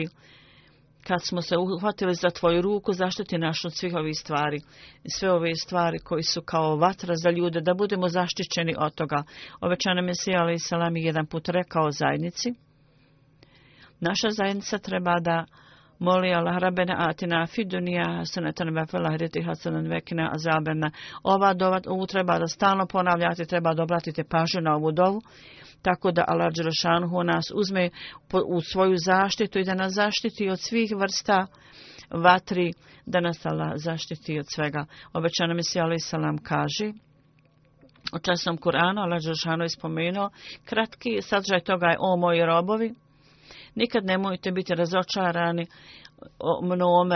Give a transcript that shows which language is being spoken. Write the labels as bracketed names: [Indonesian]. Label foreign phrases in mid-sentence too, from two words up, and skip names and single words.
[Bosnian] Kad smo se uhvatili za tvoju ruku, zaštiti nas od svih ovih stvari. I sve ove stvari koji su kao vatra za ljude, da budemo zaštićeni od toga. Obećani Mesija [Arabic] عليه السلام [Bosnian] je jedan put rekao zajednici. Naša zajednica treba da moli Allah [Arabic] ربنا آتنا في الدنيا حسنة وفي الآخرة حسنة وقنا عذاب. [Bosnian] Ova dova ovu treba da stalno ponavljate, treba da obratite pažnju na ovu dovu, tako da Allah dželešanhu nas uzme u svoju zaštitu i da nas zaštiti od svih vrsta vatri, da nas Allah zaštiti od svega. Obećani Mesija [Arabic] عليه السلام [Bosnian] kaže u časnom Kur'anu, Allah dželešanhu je spomenuo, kratki sadržaj toga je: o moji robovi, nikad nemojte biti razočarani mnome.